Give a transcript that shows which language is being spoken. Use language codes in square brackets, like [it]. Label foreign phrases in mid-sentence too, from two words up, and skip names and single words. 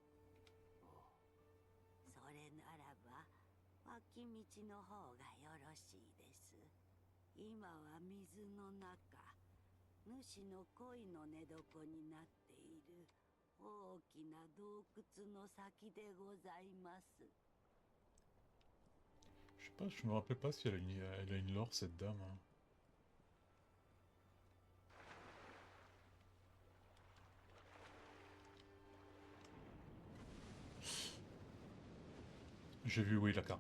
[ja] それならば脇道の方がよろしいです。今は水の中、主の恋の寝床になっている大きな洞窟の先でございます。 [fr] Je sais pas, je me rappelle pas si elle a une lore cette dame. Hein. J'ai vu, oui, la carpe.